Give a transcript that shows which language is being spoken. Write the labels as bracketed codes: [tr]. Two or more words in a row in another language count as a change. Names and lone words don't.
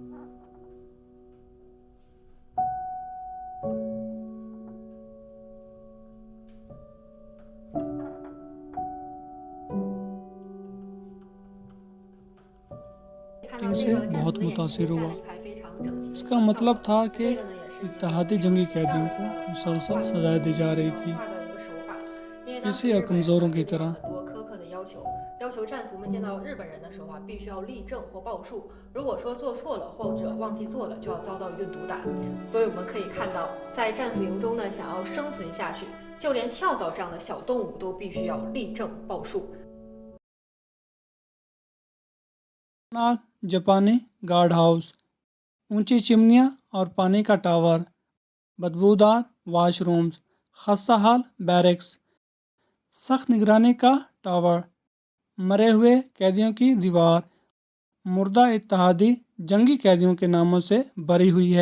[ur] سے بہت متاثر ہوا. اس کا مطلب تھا کہ اتحادی جنگی قیدیوں کو مسلسل سزائیں دی جا رہی تھی، کسی اور کمزوروں کی طرح. [zh] 要求战俘们见到日本人的时候必须要立正或报数，如果说做错了或者忘记做了，就要遭到一顿毒打。所以我们可以看到，在战俘营中呢，想要生存下去，就连跳蚤这样的小动物都必须要立正报数。 [ur] جاپانی [en] guard house, [ur] اونچی چمنیاں اور پانی کا ٹاور، بدبودار واش رومز، خستہ حال بیرکس، سخت نگرانی کا ٹاور، مرے ہوئے قیدیوں کی دیوار مردہ اتحادی جنگی قیدیوں کے ناموں سے بھری ہوئی ہے.